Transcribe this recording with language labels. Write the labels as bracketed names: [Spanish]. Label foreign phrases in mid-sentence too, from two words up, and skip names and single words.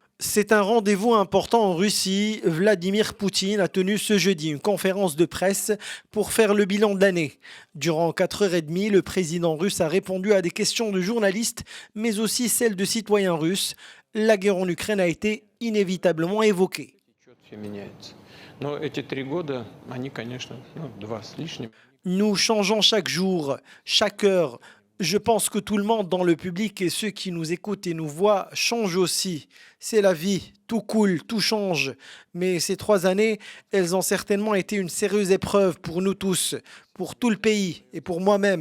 [French] C'est un rendez-vous important en Russie. Vladimir Poutine a tenu ce jeudi une conférence de presse pour faire le bilan de l'année. Durant 4h30, le président russe a répondu à des questions de journalistes, mais aussi celles de citoyens russes. La guerre en Ukraine a été inévitablement évoquée. [Russian] Всё меняется. Но эти 3 года, они, конечно, 2 с лишним. [French] Nous changeons chaque jour, chaque heure. Je pense que tout le monde dans le public et ceux qui nous écoutent et nous voient changent aussi. C'est la vie, tout coule, tout change. Mais ces 3 années, elles ont certainement été une sérieuse épreuve pour nous tous, pour tout le pays et pour moi-même.